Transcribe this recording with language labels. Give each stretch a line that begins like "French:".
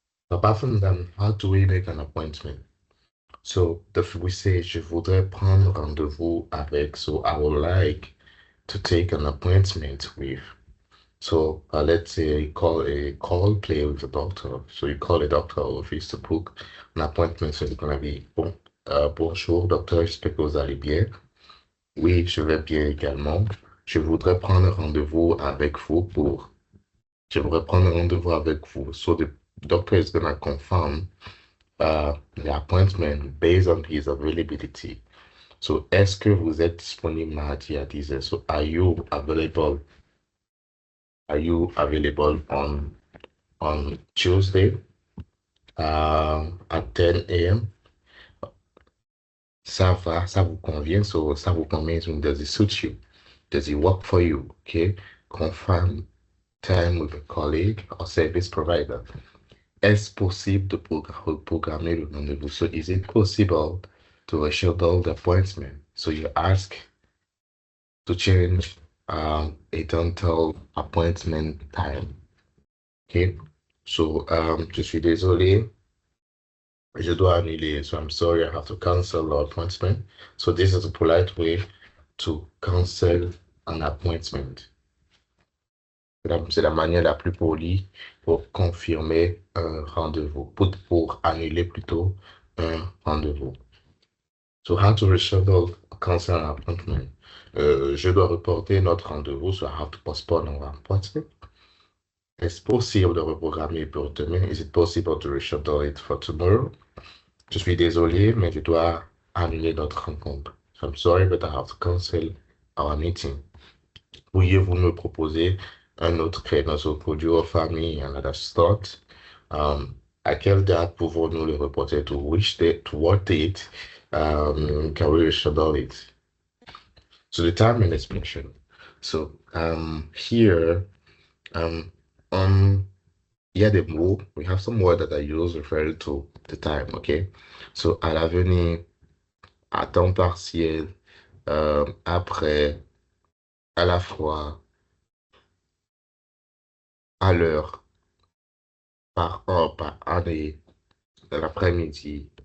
English: Apart from that, how do we make an appointment? So we say,
French: je voudrais prendre rendez-vous avec,
English: so I would like to take an appointment with. So let's say you call play with the doctor. So you call a doctor office to book an appointment. So it's gonna be,
French: bonjour docteur, j'espère que vous allez bien. Oui, je vais bien également. Je voudrais prendre rendez-vous avec vous pour. Je voudrais prendre rendez-vous avec vous.
English: So the doctor is gonna confirm the appointment based on his availability.
French: So, est-ce que vous êtes disponible mardi à 10 heures?
English: So, are you available? Are you available on Tuesday at 10 a.m.?
French: Ça va, ça vous convient? So, ça vous convient?
English: Does it suit you? Does it work for you? Okay. Confirm time with a colleague or service provider.
French: Est-ce possible de programmer le rendez-vous?
English: So, is it possible to reschedule the appointment? So, you ask to change a dental appointment time. Okay?
French: So, je suis désolé. Je dois annuler.
English: So, I'm sorry, I have to cancel the appointment. So, this is a polite way to cancel an appointment.
French: C'est la manière la plus polie pour confirmer un rendez-vous, pour annuler plutôt un rendez-vous.
English: So how to reschedule, cancel an appointment?
French: Je dois reporter notre rendez-vous,
English: so I have to postpone our appointment.
French: Est-ce possible de reprogrammer pour demain?
English: Is it possible to reschedule it for tomorrow?
French: Je suis désolé, mais je dois annuler notre rencontre.
English: So I'm sorry, but I have to cancel our meeting.
French: Pourriez-vous me proposer un autre créneau?
English: So could you offer me another slot?
French: À quelle date pouvons-nous le reporter?
English: To which date? To what date can we reschedule it? So the time and expression. So here,
French: il y a des mots.
English: We have some words that I use referring to the time. Okay.
French: So à l'avenir, à temps partiel, après, à la fois, à l'heure, par heure, par année, dans l'après-midi.